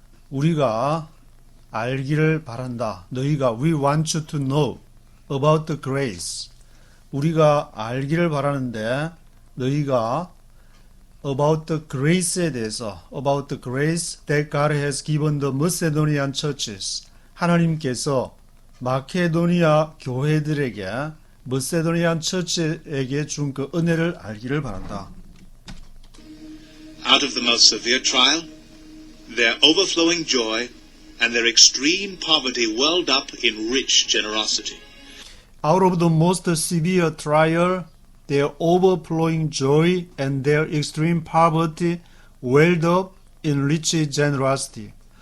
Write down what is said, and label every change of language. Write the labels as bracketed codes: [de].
[ko] 우리가 알기를 바란다. 너희가 [en] we want you to know about the grace. [ko] 우리가 알기를 바라는데 너희가 [en] about the grace [ko] 에 대해서 [en] about the grace that God has given the Macedonian churches. [ko] 하나님께서 마케도니아 교회들에게 마세도니안 처치에게 준 그 은혜를 알기를 바란다. [en] Out of the most severe trial, their overflowing joy and their extreme poverty welled up in rich generosity. Out of the most severe trial, their overflowing joy and their extreme poverty welled up in rich generosity.